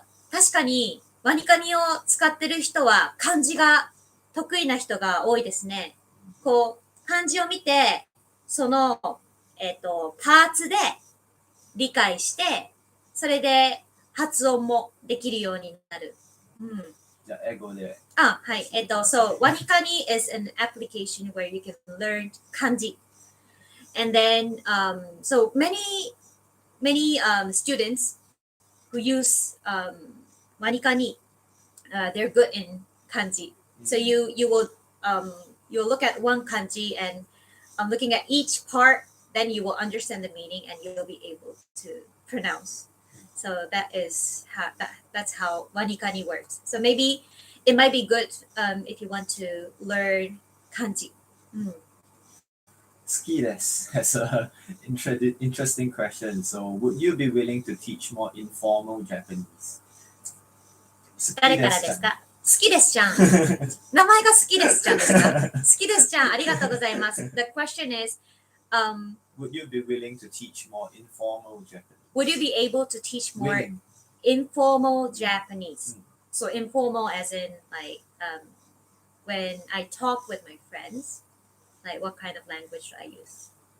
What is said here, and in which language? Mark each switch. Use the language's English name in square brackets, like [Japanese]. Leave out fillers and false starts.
[Japanese] 確かにワニカニを使ってる人は漢字が得意な人が多いですね。こう、漢字を見て、その、パーツで理解して、それで発音もできるようになる。じゃあ、英語で。はい。 [English] So, Wanikani is an application where you can learn kanji. And then, so many students who use Wanikani, they're good in kanji. So you will you'll look at one kanji and looking at each part, then you will understand the meaning and you'll be able to pronounce So that's how wanikani works. So maybe it might be good if you want to learn kanji. 好きです has a interesting question. So, would you be willing to teach more informal Japanese? [Japanese] 誰からですか？好きですちゃん。名前が好きですちゃんですか？好きですちゃん、ありがとうございます。 [English] The question is, would you be willing to teach more informal Japanese? Would you be able to teach more Willing. informal Japanese? So informal as in like when I talk with my friends, like what kind of language should I use?